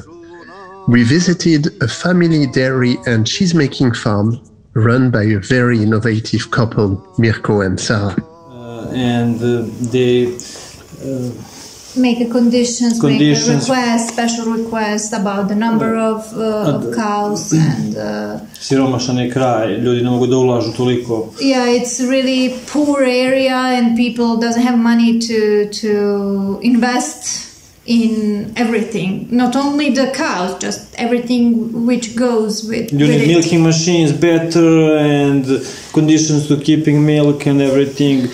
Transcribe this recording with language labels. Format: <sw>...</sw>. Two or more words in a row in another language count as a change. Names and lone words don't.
<en>We visited a family dairy and cheesemaking farm run by a very innovative couple, Mirko and Sara. They make a conditions, make a request, special request about the number of cows and.</en> <sr>Siromašan je kraj, ljudi ne mogu da ulažu toliko.</sr> <en>Yeah, it's really poor area and people doesn't have money to invest in everything, not only the cows, just everything which goes with You need milking machines better and conditions to keeping milk and everything.</en>